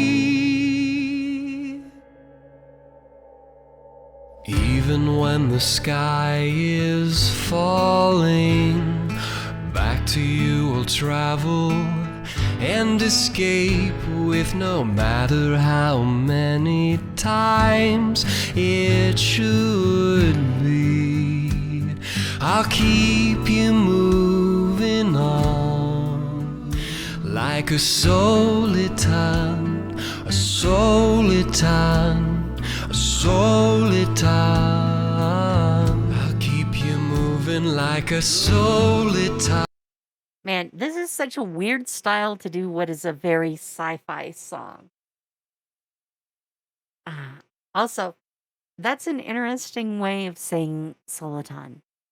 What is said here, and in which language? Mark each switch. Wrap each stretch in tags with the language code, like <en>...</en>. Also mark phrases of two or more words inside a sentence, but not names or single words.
<en>Even when the sky is falling, back to you will travel and escape with no matter how many times it should be. I'll keep you moving on like a soliton, a soliton, a soliton. I'll keep you moving like a soliton. Man, this is such a weird style to do what is a very sci-fi song. Also, that's an interesting way of saying soliton.</en>